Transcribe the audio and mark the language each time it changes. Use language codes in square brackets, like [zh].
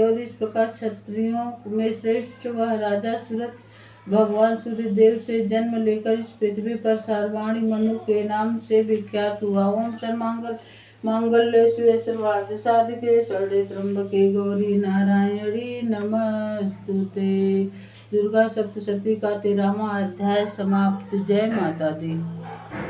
[hi] और इस प्रकार क्षत्रियों में श्रेष्ठ वह राजा सुरथ भगवान सूर्यदेव से जन्म लेकर इस पृथ्वी पर सर्वाणी मनु के नाम से विख्यात हुआ। [sa] ओम सर्वमंगल मांगल्ये शिवे सर्वार्थ साधिके शरण्ये त्र्यंबके गौरी नारायणी नमस्तुते। [hi] दुर्गा सप्तशती का 13वां अध्याय समाप्त। जय माता दी।